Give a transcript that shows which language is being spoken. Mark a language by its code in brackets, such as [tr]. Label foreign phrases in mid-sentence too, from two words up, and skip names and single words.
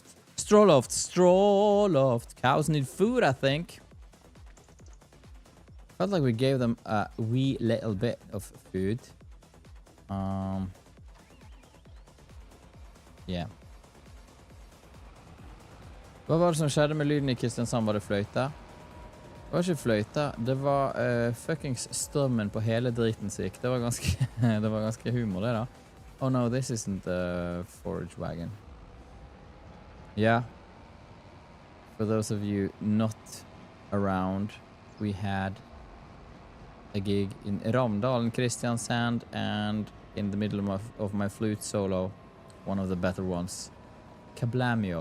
[en] Straw loft, straw loft. Cows need food, I think. Felt like we gave them a wee little bit of food. Yeah. [no] Vad var det som skjedde med lyden i Kristiansand? Var det fløyta? Det var ikke fløyta. Det var fuckings strømmen på hele driten som gikk. Det var ganske, det var ganske humor, det da. [en] Oh no, this isn't the forage wagon. Yeah. For those of you not around, we had a gig in Ramdalen, Kristiansand, and in the middle of my flute solo, one of the better ones, Kablamio.